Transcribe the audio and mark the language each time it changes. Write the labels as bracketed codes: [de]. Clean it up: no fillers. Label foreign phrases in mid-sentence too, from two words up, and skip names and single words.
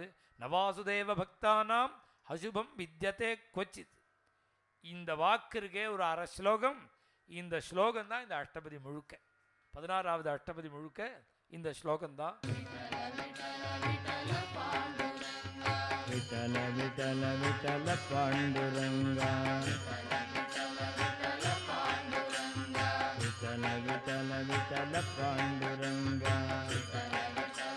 [sa] नवासुदेव भक्तानाम् अशुभं विद्यते क्वचित्. [ta] இந்த வாக்கு இருக்கே ஒரு அரை ஸ்லோகம், இந்த ஸ்லோகம் தான் இந்த அஷ்டபதி முழுக்க. 16வது அஷ்டபதி முழுக்க இந்த ஸ்லோகம்தான். विठ्ठल विठ्ठल विठ्ठल पांडुरंगा विठ्ठल विठ्ठल विठ्ठल पांडुरंगा